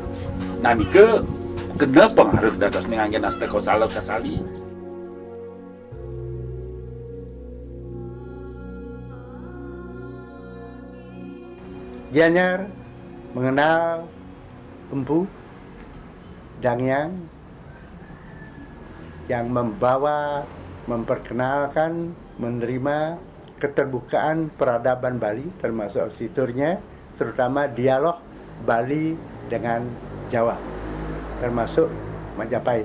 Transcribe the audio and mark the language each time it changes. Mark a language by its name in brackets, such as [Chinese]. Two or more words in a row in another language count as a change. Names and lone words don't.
[Balinese] Nah nika kena pengaruh dados ngangge nasta kosalo kasali. [Indonesian] Gianyar mengenal Empu Dangyang yang memperkenalkan, menerima keterbukaan peradaban Bali termasuk arsitekturnya, terutama dialog Bali dengan Jawa, termasuk Majapahit.